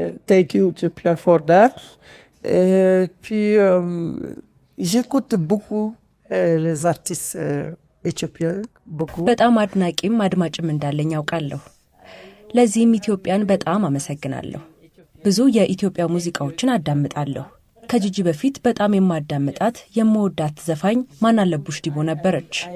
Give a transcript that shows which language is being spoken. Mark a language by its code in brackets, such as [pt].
[en] Thank you Ethiopia for that. [fr] Puis j'écoute beaucoup les artistes éthiopiens. Beaucoup. [am] በጣም አድናቂም አድማጭም እንዳለኝ አውቃለሁ። ለዚህም ኢትዮጵያን በጣም አመሰግናለሁ። ብዙ የኢትዮጵያ ሙዚቃዎችን አዳምጣለሁ። ከጂጂ በፊት በጣም የማዳምጣት የምወዳት ዘፋኝ ማናለቡሽ ዲቦ ነበረች።